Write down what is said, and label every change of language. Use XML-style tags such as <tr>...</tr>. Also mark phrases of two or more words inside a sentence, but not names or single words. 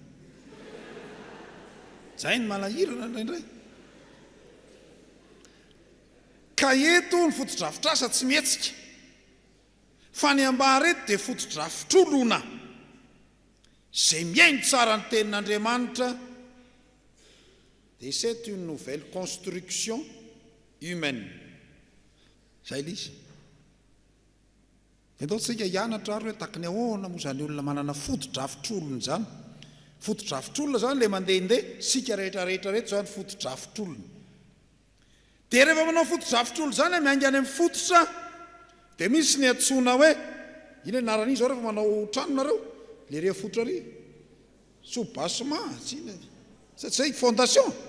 <mg>Zay ny malahirana indraindray. Ka eto ny fotodrafitrasa tsy mihetsika. Fa ny ambara eto dia fotodrafitrolona. Zay miaino tsara ny tenin'Andriamanitra.</mg> <fr>Et c'est une nouvelle construction humaine.</fr> <mg>Zay l'izy. Eto tsika hianatra ary hoe takony ahoana moa izany olona manana fotodrafitrolona izany. Fotodrafitrolona zany le mandehandeha sika rehetrarehetra rehetra zany fotodrafitrolona. Dia rehefa manao fotodrafitrolona zany miainga any amin'ny fototra dia misy ny antsoina hoe ina anaran'izy zao rehefa manao trano nareo le re fototra ry soubassement satria fondation.</mg>